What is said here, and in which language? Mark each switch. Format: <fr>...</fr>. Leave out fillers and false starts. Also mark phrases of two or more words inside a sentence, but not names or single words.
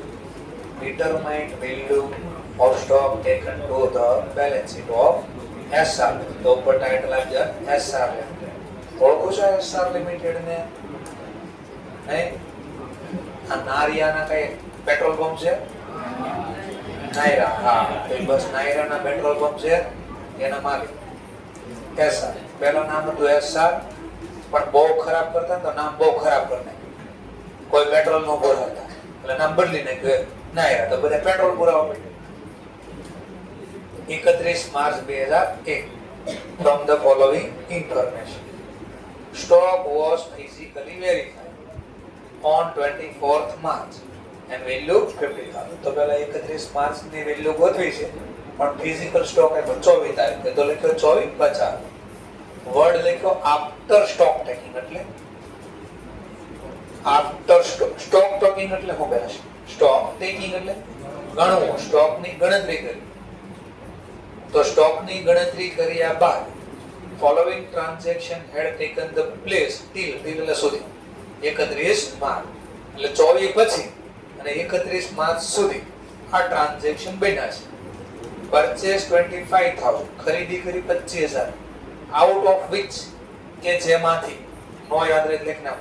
<en>Determine value of stock taken to the balance sheet of SR.</en> <gu>તો ઉપર ટાઇટલ આપી દે SR Limited. ઓળખો છો SR Limited ને? નહીં? આ નારિયાના કઈ પેટ્રોલ પંપ છે? નાયરા. હા, તો બસ નાયરાના પેટ્રોલ પંપ છે, એના માલિક SR. પહેલું નામ હતું SR, પણ બહુ ખરાબ કરતા તો નામ બહુ ખરાબ કરી નાખ્યું. કોઈ પેટ્રોલ નો પુરાવતા એટલે નામ બદલી નાખ્યું નાયરા. તો બધા પેટ્રોલ પુરાવા માંડ્યા.</gu> <en>31 માર્ચ 2001 from the following information. Stock was physically verified on 24th March and value 50,000.</en> <gu>તો પહેલા 31 માર્ચ ની વેલ્યુ ગોતવી છે, પણ</gu> <en>physical stock</en> <gu>એ 24 તારીખે તો લખ્યો 2450. વર્ડ લખ્યો</gu> <en>after stock taking,</en> <gu>એટલે</gu> <en>after stock taking</en> <gu>એટલે શું કહે છે?</gu> <en>stock taking</en> <gu>એટલે ગણવું, સ્ટોક ની ગણતરી કરવી. તો સ્ટોક ની ગણતરી કર્યા બાદ</gu> <en>following transaction had taken the place till</en> <gu>એટલે સુધી 31 માર્ચ એટલે 24 પછી અને 31 માર્ચ સુધી આ ટ્રાન્ઝેક્શન બન્યા છે. પરચેસ 25,000, ખરીદી કરી 25,000,</gu> <en>out of which</en> <gu>કે જેમાંથી, નો યાદ રહે લખી નાખો.</gu>